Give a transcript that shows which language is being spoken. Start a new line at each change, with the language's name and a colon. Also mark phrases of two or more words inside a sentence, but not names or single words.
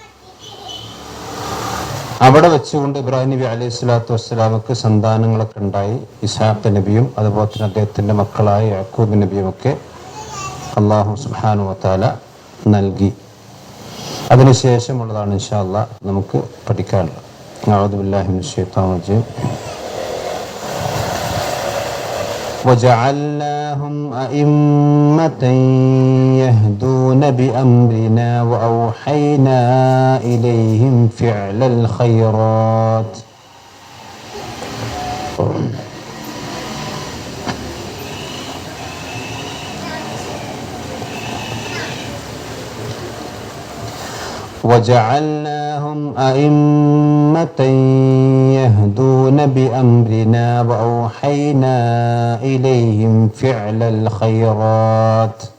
Malayalam: അവിടെ വെച്ചുകൊണ്ട് ഇബ്രാഹിം നബി
Arabic: عليه الصلاة والسلام
Malayalam: സന്താനങ്ങളൊക്കെ ഉണ്ടായി. ഇസ്ഹാഖ് നബിയും അതുപോലെ തന്നെ അദ്ദേഹത്തിൻ്റെ മക്കളായ യാക്കൂബ് നബിയും ഒക്കെ
Arabic: الله سبحانه وتعالى
Malayalam: നൽകി. അതിനുശേഷമുള്ളതാണ്
Arabic: إن شاء الله
Malayalam: നമുക്ക് പഠിക്കാനുള്ളത്.
Arabic: أعوذ بالله من الشيطان الرجيم. وجعلناهم أئمة يهدون بأمرنا وأوحينا إليهم فعل الخيرات وجعلناهم أئمة يهدون بأمرنا وأوحينا إليهم فعل الخيرات